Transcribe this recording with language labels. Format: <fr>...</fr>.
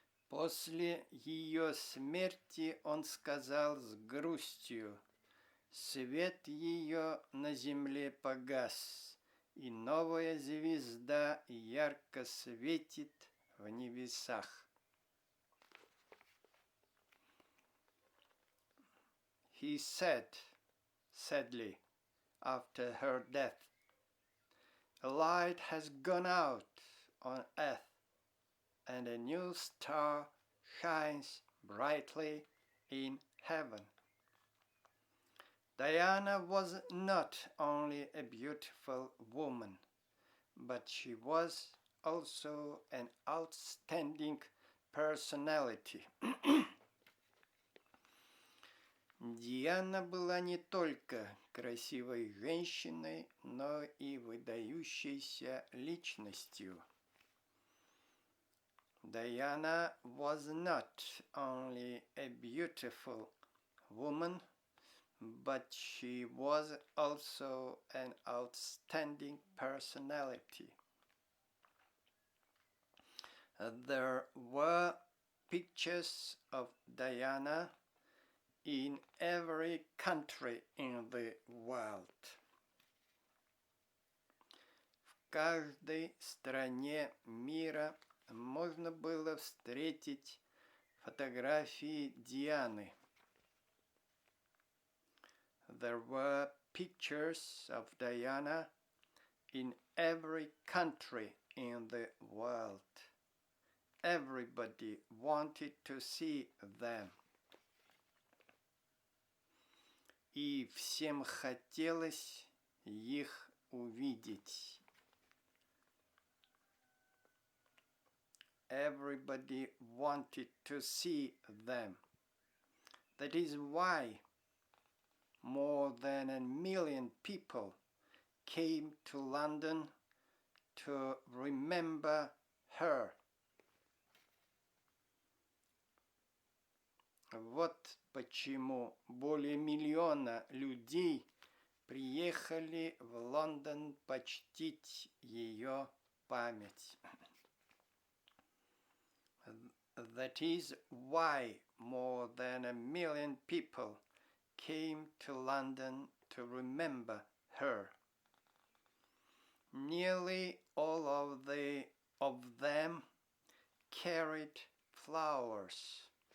<ru>После ее смерти он сказал с грустью: «Свет ее на земле погас, и новая звезда ярко светит в небесах».</ru> <en>he said, sadly, after her death, "A light has gone out on earth, and a new star shines brightly in heaven." Diana was not only a beautiful woman, but she was also an outstanding personality.</en> <ru>Диана была не только красивой женщиной, но и выдающейся личностью.</ru> <en>Diana was not only a beautiful woman, but she was also an outstanding personality. There were pictures of Diana in every country in the world.</en> <ru>В каждой стране мира можно было встретить фотографии Дианы.</ru> <en>There were pictures of Diana in every country in the world. Everybody wanted to see them.</en> <ru>И всем хотелось их увидеть.</ru> <en>Everybody wanted to see them. That is why more than 1 million people came to London to remember her.</en> <ru>Вот почему более 1 миллиона людей приехали в Лондон почтить ее память.</ru> <en>That is why more than 1 million people came to London to remember her. Nearly all of them carried flowers.</en>